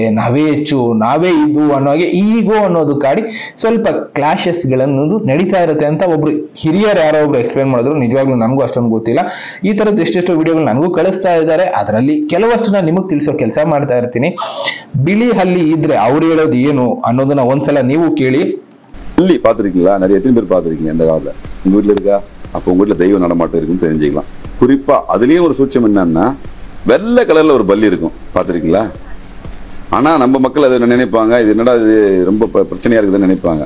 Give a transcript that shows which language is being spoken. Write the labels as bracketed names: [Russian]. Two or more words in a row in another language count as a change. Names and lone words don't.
[Kannada] ನಾವೇ ಹೆಚ್ಚು, ನಾವೇ ಇದು ಅನ್ನೋ ಹಾಗೆ ಈಗೋ ಅನ್ನೋದು ಕಾಡಿ ಸ್ವಲ್ಪ ಕ್ಲಾಶಸ್ ಗಳನ್ನೋದು ನಡೀತಾ ಇರುತ್ತೆ ಅಂತ ಒಬ್ರು ಹಿರಿಯರು ಯಾರೋ ಒಬ್ರು ಎಕ್ಸ್ಪ್ಲೇನ್ ಮಾಡಿದ್ರು. ನಿಜವಾಗ್ಲೂ ನನಗೂ ಅಷ್ಟೊಂದು ಗೊತ್ತಿಲ್ಲ. ಈ ತರದ್ದು ಎಷ್ಟೆಷ್ಟು ವಿಡಿಯೋಗಳು ನನಗೂ ಕಳಿಸ್ತಾ ಇದ್ದಾರೆ. ಅದರಲ್ಲಿ ಕೆಲವಷ್ಟು ನಾನು ನಿಮಗೆ ತಿಳಿಸೋ ಕೆಲಸ ಮಾಡ್ತಾ ಇರ್ತೀನಿ. ಬಿಳಿ ಹಲ್ಲಿ ಇದ್ರೆ ಅವ್ರು ಹೇಳೋದು ಏನು ಅನ್ನೋದನ್ನ ಒಂದ್ಸಲ ನೀವು ಕೇಳಿ. [Tamil] ஹல்லி பார்த்துருக்கீங்களா? நிறைய எத்தனை பேர் பார்த்துருக்கீங்க அந்த காலத்தில்? உங்கள் வீட்டில் இருக்கா? அப்போ உங்கள் வீட்டில் தெய்வ நடமாட்டம் இருக்குன்னு தெரிஞ்சுக்கலாம். குறிப்பாக அதுலேயும் ஒரு சூட்சம் என்னன்னா, வெள்ளை கலரில் ஒரு பல்லி இருக்கும், பார்த்துருக்கீங்களா? ஆனால் நம்ம மக்கள் அதை நினைப்பாங்க, இது என்னடா இது ரொம்ப பிரச்சனையாக இருக்குதுன்னு நினைப்பாங்க.